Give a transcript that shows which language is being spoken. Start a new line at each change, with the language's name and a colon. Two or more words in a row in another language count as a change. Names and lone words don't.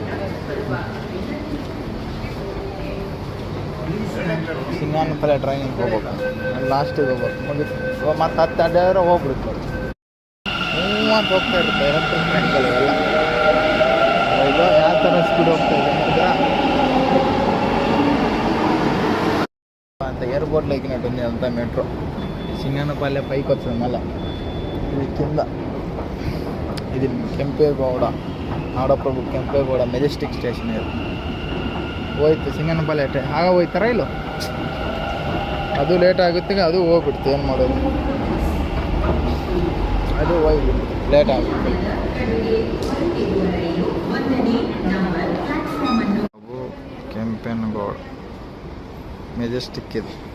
Kannada: ಸಿಂಗನಪಾಳ್ಯ ಟ್ರೈನಿಗೆ ಹೋಗ್ಬೇಕು, ಲಾಸ್ಟಿಗೆ ಹೋಗ್ಬೇಕು. ಮುಗಿತು ಮತ್ತು 10 ಅಡ್ಡಾದ್ರೆ ಹೋಗ್ಬಿಡುತ್ತೆ. ಅಂತ ಹೋಗ್ತಾ ಇರುತ್ತೆ ಎಲೆಕ್ಟ್ರಿಕ್ ಟ್ರೈನ್ಗಳು ಎಲ್ಲ. ಇದು ಯಾವ ಥರ ಸ್ಪೀಡ್ ಹೋಗ್ತಾ ಇದೆ ನೋಡಿದ್ರಾ ಅಂತ.
Telugu: ಏರ್ಪೋರ್ಟ್లో ఎక్కినట్టుంది అంతా మెట్రో. సింగనపల్లె పైకి వస్తుంది, మళ్ళీ ఇది కింద.
Kannada: ఇది ಕೆಂಪೇಗೌಡ ನಾಡಪ್ರಭು ಕೆಂಪೇಗೌಡ ಮೆಜೆಸ್ಟಿಕ್ ಸ್ಟೇಷನ್ ಇದು. ಹೋಯ್ತು ಸಿಂಗನಪಲ್ಲೆ ಆಗ ಹೋಯ್ತಾರ ಇಲ್ಲ, ಅದು ಲೇಟ್ ಆಗುತ್ತೆ, ಅದು ಹೋಗ್ಬಿಡ್ತು. ಏನು ಮಾಡೋದು, ಅದು ಹೋಗ್ಬಿಡ್ತು, ಲೇಟ್ ಆಗುತ್ತೆ. ಕೆಂಪೇಗೌಡ ಮೆಜೆಸ್ಟಿಕ್ ಇದು.